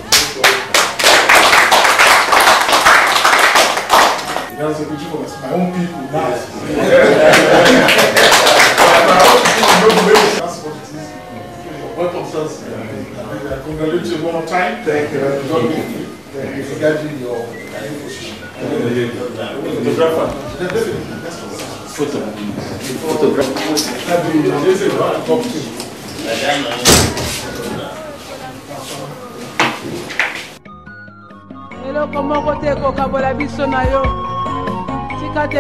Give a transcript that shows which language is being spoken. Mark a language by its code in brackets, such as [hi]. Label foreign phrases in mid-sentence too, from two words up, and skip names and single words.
[en] That's a picture of my own people now. That's what it is. Welcome, sirs. I congratulate you one more time. Thank you. God with you. Thank you for guiding your position. Photographer. [ln] eloko moko te ekokabola biso na yo tika te